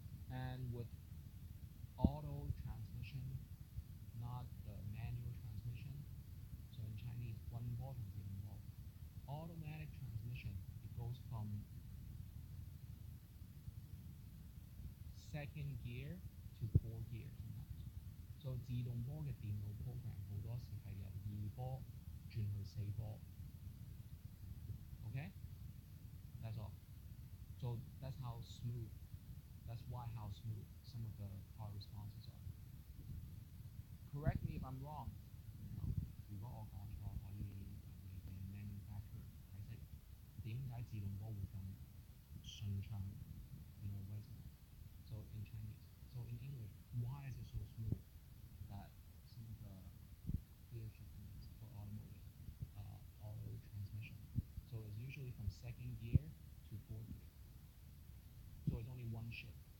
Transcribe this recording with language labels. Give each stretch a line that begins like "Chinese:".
English: And with auto transmission, not the manual transmission, so in Chinese, 关波同自动波. Automatic transmission, it goes from second gear to four gear sometimes.
Cantonese: So 自動波嘅電腦 program 好多時係由2波轉去4波.
English: Okay? That's all. So that's how smooth. That's why how smooth some of the car responses are. Correct me if I'm wrong.
Cantonese: 如果我講錯，可以你嘅 manufacturer 解釋點解自動波會咁順暢 為什麼?
English: So in Chinese, so in English, why is it so smooth that some of the gear shifting for automotive auto transmission? So it's usually from second gear to fourth gear. So it's only one shift.